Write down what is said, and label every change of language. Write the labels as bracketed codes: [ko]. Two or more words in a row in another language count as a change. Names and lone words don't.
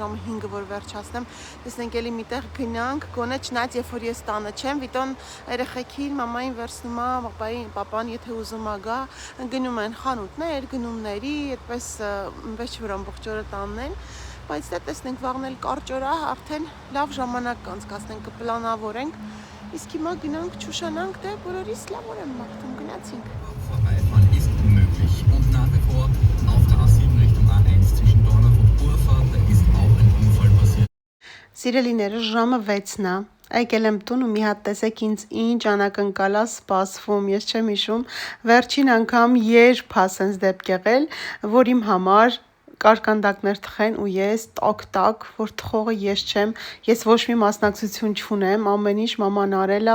[hy] ժամը 5-ը որ վերջացնեմ, տեսնենք էլի միտեղ գնանք, գոնե չնայած երբ որ ես տանը չեմ, Վիտոն երեխեքին, մամային վերցնում է, պապան եթե ուզում է գա, գնում են խանութներ, գնումների, այդպես ոչ որ ամբողջ օրը տանն են, բայց դե տեսնենք վաղն էլ կարճ օր է, արդեն լավ ժամանակ կանցկացնենք, կպլանավորենք, իսկ հիմա գնանք չուշանանք, դե բոլորիս լավ օր եմ մաղթում, գնացինք։ [de] Und nach wie vor auf der A7 Richtung A1 zwischen Dornach und Urfahrt, da ist auch ein Unfall passiert. [hy] Սիրելիները ժամը 6-ն է, եկել եմ տուն ու մի հատ տեսեք ինձ ինչ անակնկալ է սպասվում, ես չեմ հիշում, վերջին անգամ երբ ասենց դեպք եղել, որ իմ համար կարկանդակներ թխեն ու ես տակ, որ թխողը ես չեմ, ես ոչ մի մասնակցություն չունեմ, ամեն ինչ մաման արել է,